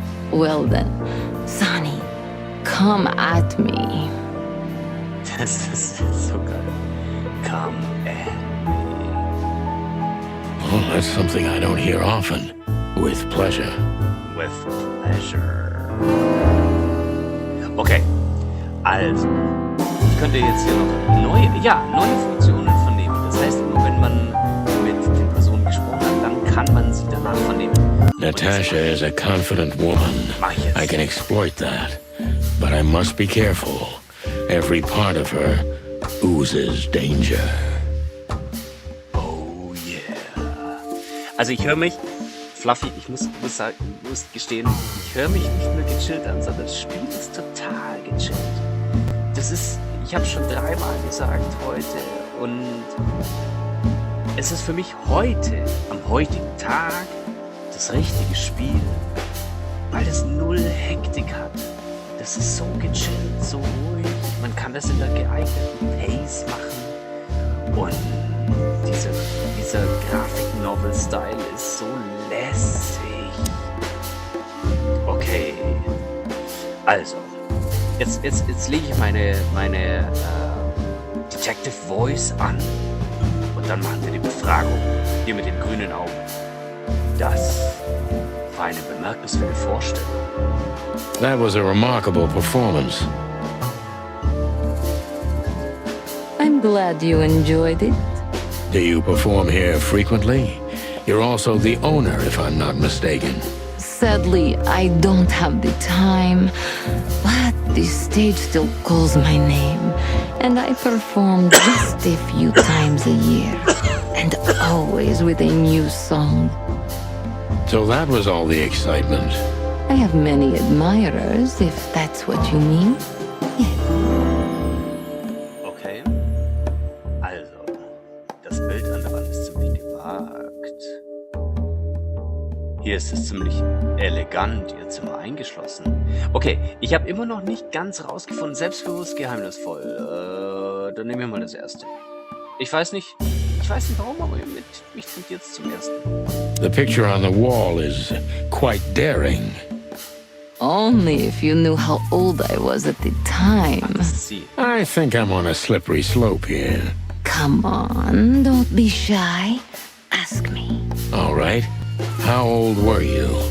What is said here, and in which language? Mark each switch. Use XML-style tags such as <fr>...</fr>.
<en>Well then, Sonny, come at me.</en> <de>Das ist so geil. Come at me.</de> <en>Well, that's something I don't hear often. With pleasure. With pleasure.</en> <de>Okay, also, ich könnte jetzt hier noch neue Funktionen vernehmen. Das heißt, immer wenn man mit den Personen gesprochen hat, dann kann man sie danach vernehmen.</de> <en>Natasha is a confident woman. I can exploit that. But I must be careful. Every part of her oozes danger. Oh yeah.</en> <de>Also ich höre mich, Fluffy, ich muss gestehen, ich höre mich nicht nur gechillt an, sondern das Spiel ist total gechillt. Das ist, ich habe schon 3-mal gesagt heute und es ist für mich heute, am heutigen Tag, das richtige Spiel, weil es 0 Hektik hat. Das ist so gechillt, so ruhig. Man kann das in der geeigneten Pace machen. Und dieser Grafik-Novel-Style ist so lässig. Okay. Also. Jetzt lege ich meine Detective Voice an. Und dann machen wir die Befragung. Hier mit den grünen Augen. Das war eine bemerkenswerte Vorstellung.</de> <en>That was a remarkable performance. I'm glad you enjoyed it. Do you perform here frequently? You're also the owner, if I'm not mistaken. Sadly, I don't have the time, but the stage still calls my name, and I perform just a few times a year, and always with a new song. So that was all the excitement. I have many admirers, if that's what you mean. Okay.</en> <de>Also, das Bild an der Wand ist ziemlich gewagt. Hier ist es ziemlich elegant, ihr Zimmer eingeschlossen. Okay, ich habe immer noch nicht ganz rausgefunden, selbstbewusst, geheimnisvoll. Dann nehmen wir mal das erste. Ich weiß nicht warum, aber mich tut jetzt zum ersten.</de> <en>The picture on the wall is quite daring. Only if you knew how old I was at the time. I think I'm on a slippery slope here. Come on, don't be shy. Ask me. All right. How old were you?</en>